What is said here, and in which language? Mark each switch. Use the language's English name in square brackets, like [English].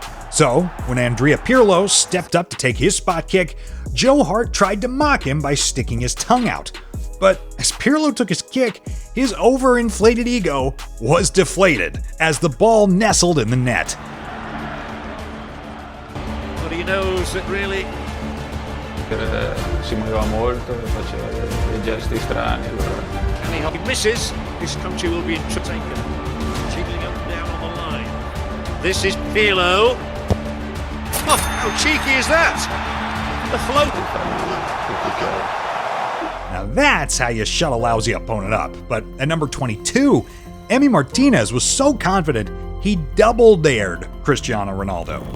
[English] So, when Andrea Pirlo stepped up to take his spot kick, Joe Hart tried to mock him by sticking his tongue out. But as Pirlo took his kick, his overinflated ego was deflated as the ball nestled in the net. But he knows that really [Italian] si muoveva molto, faceva dei gesti strani. [English] And he misses, his country will be in trouble. Jiggling up and down on the line. This is Pirlo. Oh, how cheeky is that? The float. Now that's how you shut a lousy opponent up. But at number 22, Emi Martinez was so confident he double-dared Cristiano Ronaldo.